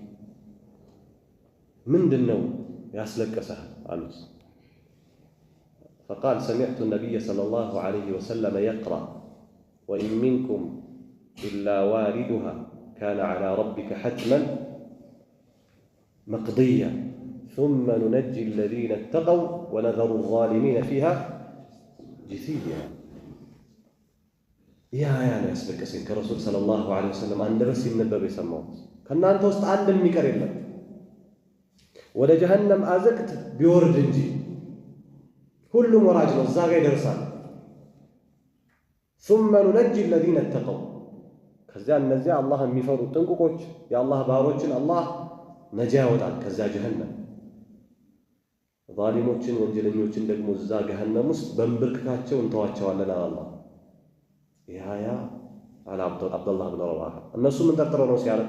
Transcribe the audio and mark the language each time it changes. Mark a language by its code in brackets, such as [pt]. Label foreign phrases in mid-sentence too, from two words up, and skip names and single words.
[am] ምንድን ነው ያስለቀሰህ አሉት። [ar] فقال سمعت النبي صلى الله عليه وسلم يقرأ وإن منكم إلا واردها كان على ربك حتما مقضيا ثم ننجي الذين اتقوا ونذر الظالمين فيها ጅሲያ። [am] ይህ አያ ነው ያስለቀሰኝ ከረሱል [ar] صلى الله عليه وسلم [am] አንደበት ሲነበብ የሰማሁት። ከእናንተ ውስጥ አንድ የሚቀር የለም ወደ ጀሀነም አዘቅት ቢወርድ እንጂ ሁሉም ወራጅ ነው፣ እዛ ጋር ይደርሳል። [ar] ثم ننجي الذين اتقوا፣ [am] ከዚያ እነዚያ አላህ የሚፈሩ ጥንቁቆች የአላህ ባሮችን አላህ ነጃ ያወጣል ከዚያ ጀሀነም። ዛሊሞችን ወንጀለኞችን ደግሞ እዛ ገሃነም ውስጥ በንብርክካቸው እንተዋቸዋለን አላህ። ይህ አያ አለ ዓብደላህ ብን ረዋሓ። እነሱ ምን ጠርጥረው ነው ሲያለቅስ?